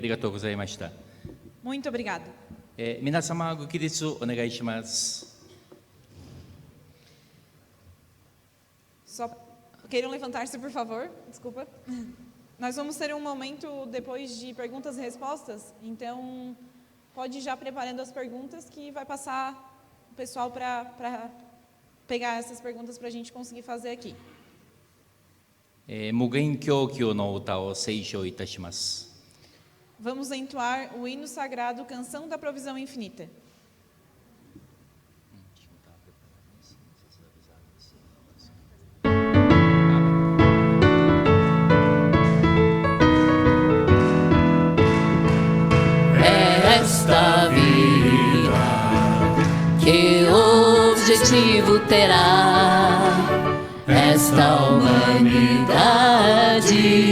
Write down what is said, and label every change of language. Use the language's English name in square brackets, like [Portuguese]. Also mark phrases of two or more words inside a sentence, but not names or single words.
[Japanese] ありがとうございました。 [Portuguese] Muito obrigado. [Japanese] 皆様ご起立お願いします。 [Portuguese] Só queiram levantar-se, por favor. Desculpa. Nós vamos ter um momento depois de perguntas e respostas, então pode ir já preparando as perguntas que vai passar o pessoal para pegar essas perguntas para a gente conseguir fazer aqui. [Japanese] 無限供給の歌を斉唱いたします。 [Portuguese] Vamos entoar o hino sagrado Canção da Provisão Infinita. Esta vida que objetivo terá esta humanidade